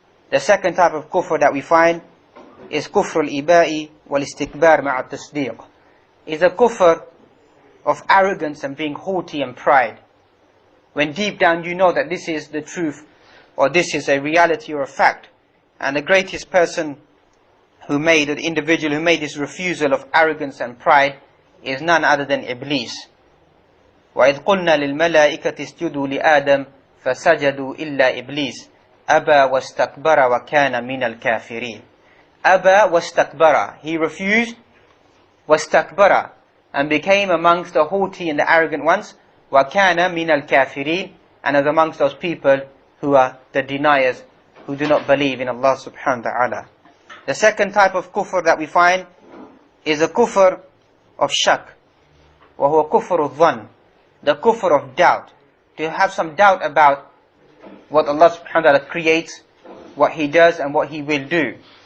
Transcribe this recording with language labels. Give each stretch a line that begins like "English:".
English: The second type of kufr that we find is
Arabic: kufr al-iba'i wal-istikbar ma'a tasdiq,
English: is a kufr of arrogance and being haughty and pride, when deep down you know that this is the truth, or this is a reality or a fact. And the greatest person who made, the individual who made this refusal of arrogance and pride, is none other than Iblis.
Arabic: وَإِذْ قُلْنَا لِلْمَلَائِكَةِ اسْجُدُوا لِآدَمَ فَسَجَدُوا إِلَّا إِبْلِيسَ أَبَى وَاسْتَكْبَرَ وَكَانَ مِنَ الْكَافِرِينَ. أَبَى وَاسْتَكْبَرَ,
English: he refused,
Arabic: وَاسْتَكْبَرَ,
English: and became amongst the haughty and the arrogant ones.
Arabic: وَكَانَ مِنَ الْكَافِرِينَ,
English: and as amongst those people who are the deniers, who do not believe in Allah subhanahu wa ta'ala. The second type of kufr that we find is a kufr of shak,
Arabic: وَهُوَ كُفْرُ الظَّنِّ,
English: the kufr of doubt, to have some doubt about what Allah subhanahu wa ta'ala creates, what He does and what He will do.